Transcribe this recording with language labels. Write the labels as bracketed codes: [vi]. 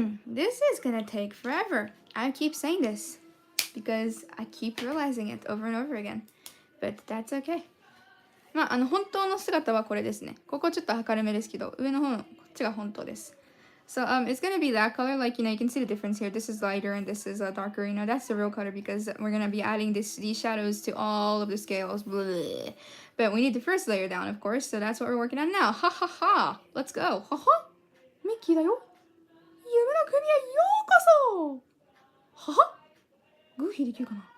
[en] This is gonna take forever. I keep saying this because I keep realizing it over and over again. But that's okay. [ja] まあ、本当の姿はこれですね。ここちょっと明るめですけど、上の方のこっちが本当です。 [en] So it's gonna be that color. Like, you can see the difference here. This is lighter and this is darker. That's the real color because we're gonna be adding these shadows to all of the scales. Blah. But we need the first layer down, of course. So that's what we're working on now. Ha ha ha. Let's go. Ha ha. [ja] ミッキーだよ。夢の国へようこそ。はは。グーフィーできるかな？